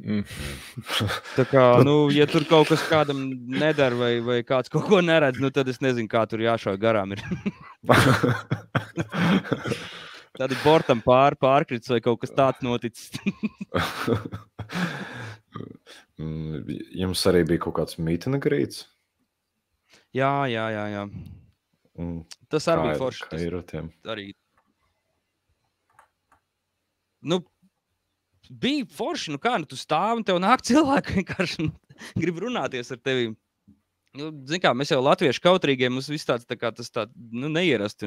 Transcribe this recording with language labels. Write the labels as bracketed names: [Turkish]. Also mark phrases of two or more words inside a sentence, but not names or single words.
[Latvian] Tā kā, ja tur kaut kas kādam nedara vai kāds kaut ko neredz, tad es nezinu, kā tur jāšauj garām ir. Tad ir bortam pārkrits vai kaut kas tāds noticis. Jums arī bija kaut kāds [English] meet and greets? [Latvian] Jā. Tas arī bija forši. Kā ir ar tiem? Arī. Bija forši, tu stāv un tev nāk cilvēki vienkārši grib runāties ar tevi. Zin kā, mēs jau latvieši kautrīgie, mums viss tāds tas neierasti.